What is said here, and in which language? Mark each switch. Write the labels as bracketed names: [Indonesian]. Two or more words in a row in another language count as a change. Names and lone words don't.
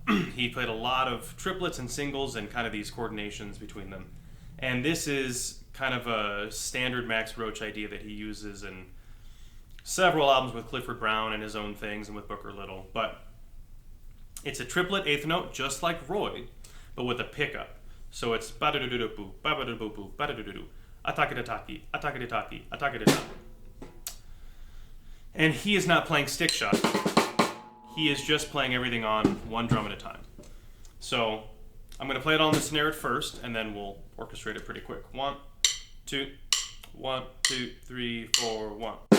[English] He played a lot of triplets and singles and kind of these coordinations between them, and this is kind of a standard Max Roach idea that he uses in several albums with Clifford Brown and his own things and with Booker Little, but it's a triplet eighth note just like Roy, but with a pickup. So it's ba-da-da-da-boo, ba-da-da-boo-boo, ba-da-da-da-doo, ataki-da-taki, ataki-da-taki, ataki-da-taki. And he is not playing stick shot. He is just playing everything on one drum at a time. So I'm going to play it on the snare at first, and then we'll orchestrate it pretty quick. 1, 2, 1, 2, 3, 4, 1.